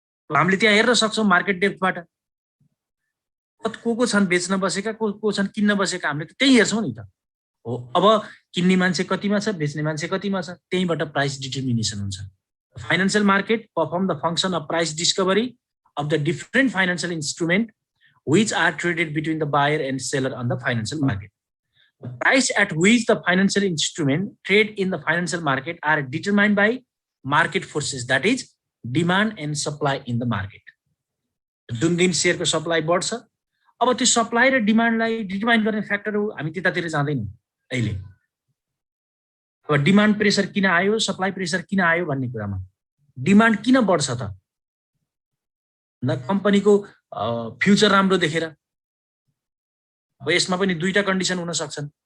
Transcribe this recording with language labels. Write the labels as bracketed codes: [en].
[ne] हामीले त्यहाँ हेर्न सक्छौं मार्केट डेप्थबाट को छन् बेच्न बसेका, को छन् किन्न बसेका, हामीले त त्यही हेर्छौं नि त हो। अब किन्ने मान्छे कतिमा छ, बेच्ने मान्छे कतिमा छ, त्यहीबाट प्राइस डिटर्मिनेसन हुन्छ। [en] Financial market perform the function of price discovery of the different financial instrument which are traded between the buyer and seller on the financial market. Price at which the financial instrument trade in the financial market are determined by market forces, that is demand and supply in the market. [ne] जुन दिन शेयरको supply बढ्छ, अब त्यो supply र डिमान्डलाई determine गर्ने फ्याक्टरहरू हामी त्यतातिर जाँदैनौँ अहिले। अब डिमान्ड प्रेसर किन आयो, सप्लाई प्रेसर किन आयो भन्ने कुरामा डिमान्ड किन बढ्छ त? न कम्पनीको फ्युचर राम्रो देखेर। अब यसमा पनि दुईटा कन्डिसन हुन सक्छन्।